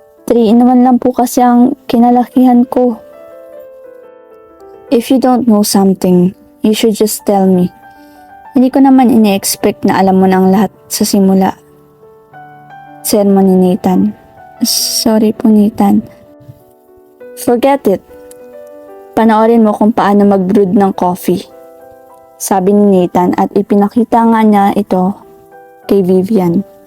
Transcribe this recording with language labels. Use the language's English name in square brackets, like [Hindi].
[Filipino] 3-in-1 lang po kasi ang kinalakihan ko. [English] If you don't know something, you should just tell me. [Filipino] Hindi ko naman ini-expect na alam mo na ang lahat sa simula. Sermon ni Nathan. Sorry po Nathan. [English] Forget it. [Filipino] Panoorin mo kung paano mag-brew ng coffee. Sabi ni Nathan at ipinakita nga niya ito kay Vivian.